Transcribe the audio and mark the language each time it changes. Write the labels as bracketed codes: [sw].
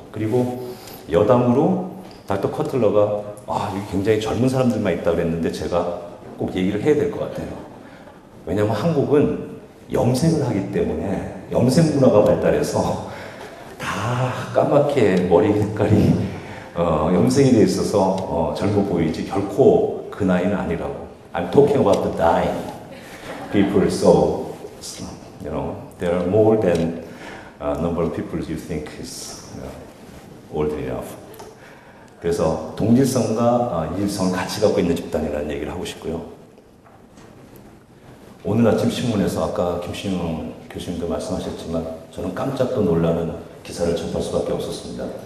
[ko] 그리고 여담으로 닥터 커틀러가 여기 굉장히 젊은 사람들만 있다고 그랬는데 제가 꼭 얘기를 해야 될 것 같아요. 왜냐하면 한국은 염색을 하기 때문에 염색 문화가 발달해서 다 까맣게 머리 색깔이 염색이 돼 있어서 젊어 보이지 결코 그 나이는 아니라고. [en] I'm talking about the dying people, so there are more than number of people you think is old enough. [ko] 그래서 동질성과 이질성을 같이 갖고 있는 집단이라는 얘기를 하고 싶고요. 오늘 아침 신문에서 아까 김신웅 교수님도 말씀하셨지만 저는 깜짝도 놀라는 기사를 접할 수밖에 없었습니다.